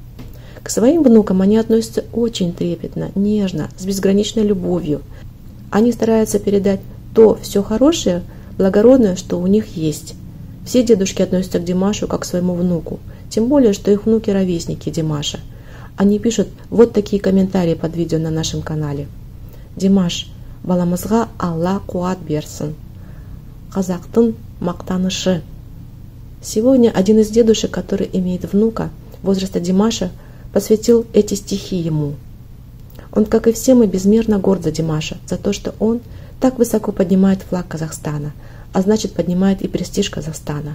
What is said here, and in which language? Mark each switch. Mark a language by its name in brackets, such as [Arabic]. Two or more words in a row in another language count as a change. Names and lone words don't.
[Russian] К своим внукам они относятся очень трепетно, нежно, с безграничной любовью. Они стараются передать то все хорошее, благородное, что у них есть. Все дедушки относятся к Димашу как к своему внуку, тем более, что их внуки ровесники Димаша. Они пишут вот такие комментарии под видео на нашем канале. [Kazakh] Димаш, баламызға Алла қуат берсін. Қазақтың мақтанышы. [Russian] Сегодня один из дедушек, который имеет внука возраста Димаша, посвятил эти стихи ему. Он, как и все мы, безмерно горд за Димаша, за то, что он так высоко поднимает флаг Казахстана, а значит поднимает и престиж Казахстана.